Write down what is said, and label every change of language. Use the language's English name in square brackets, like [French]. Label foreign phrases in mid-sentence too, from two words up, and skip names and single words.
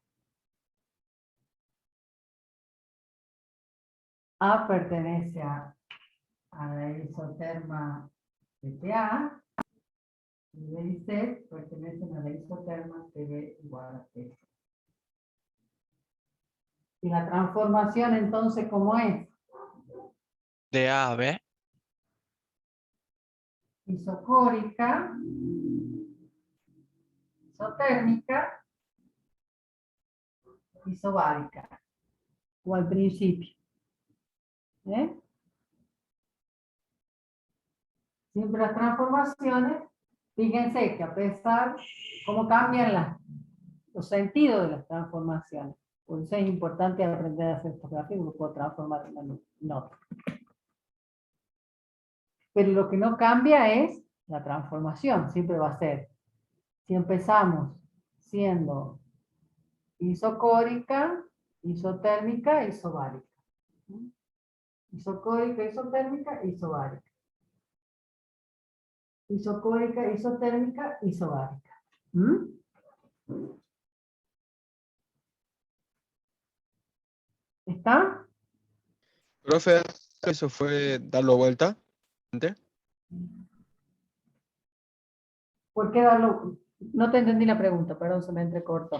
[Spanish] A pertenece a la isoterma PTA, y B y C pertenecen a la isoterma PB igual a T. Y la transformación entonces, ¿cómo es? De A a B. Isocórica, isotérmica, isobárica, o al principio. ¿Eh? Siempre las transformaciones, fíjense que a pesar cómo cambian los sentidos de las transformaciones. Por eso es importante aprender a hacer estos gráficos, porque puedo transformar en una nota. Pero lo que no cambia es la transformación, siempre va a ser. Si empezamos siendo isocórica, isotérmica, isobárica. Isocórica, isotérmica, isobárica. Isocórica, isotérmica, isobárica. ¿Mm? ¿Está? profe, eso fue darlo vuelta. ¿Ente? ¿Por qué darlo? No te entendí la pregunta, perdón, se me entrecortó.